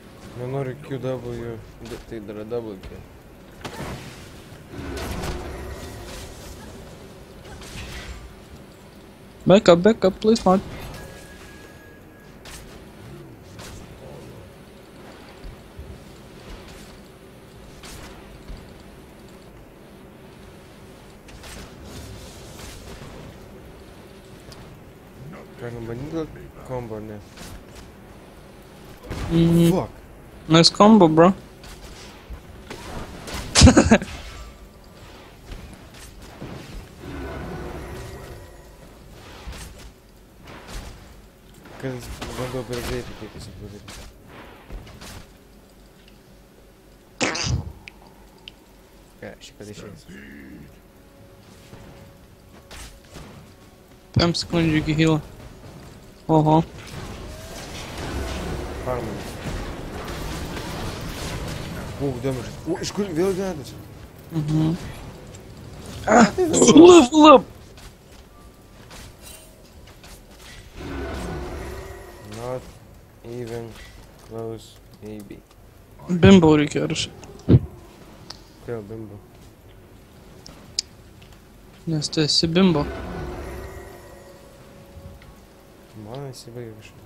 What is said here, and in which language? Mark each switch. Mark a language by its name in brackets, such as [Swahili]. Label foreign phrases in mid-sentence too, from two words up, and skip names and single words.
[Lithuanian] Nenoriu QW, tai dar [English] double kill. Back up, please not. [Lithuanian] Galim bandyti gal combo, ne? Mm, [English] Fuck! nice combo, bro. [Lithuanian] Kad bandau per greitai kaip jis padaryti. Šį kad išeis. 5 sekundžių iki heal'o. Oho. Farmanas. Damage. Iš kur vėl dedasi? [English] Mhm. Level up! Not even close, maybe. [Lithuanian] Bimbo reikėjo rašyti. Kodėl bimbo? Nes tu esi bimbo. Man įsibaigė kažką.